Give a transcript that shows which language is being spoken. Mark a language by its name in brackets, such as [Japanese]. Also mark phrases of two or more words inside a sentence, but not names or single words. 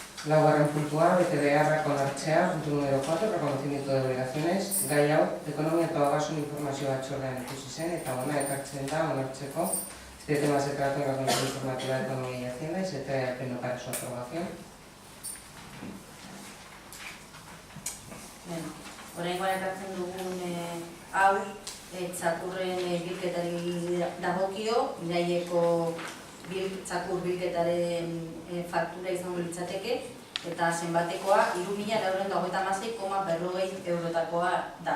[Basque] Laugarren puntua, betebeharrak onartzea, puntu [Spanish] número 4, reconocimiento de obligaciones. [Basque] Gai hau, ekonomia eta ogasun informazio batzordean ikusi zen, eta hona ekartzen da onartzeko. [Spanish] Este tema se trata en la Comisión Informativa de Economía y Hacienda y se trae al Pleno para su aprobación. [Basque] Oraingoan ekartzen dugun hau, txakurren bilketari dagokio, iraieko txakur bilketaren faktura izango litzateke, eta zenbatekoa 3.926,40 eurotakoa da.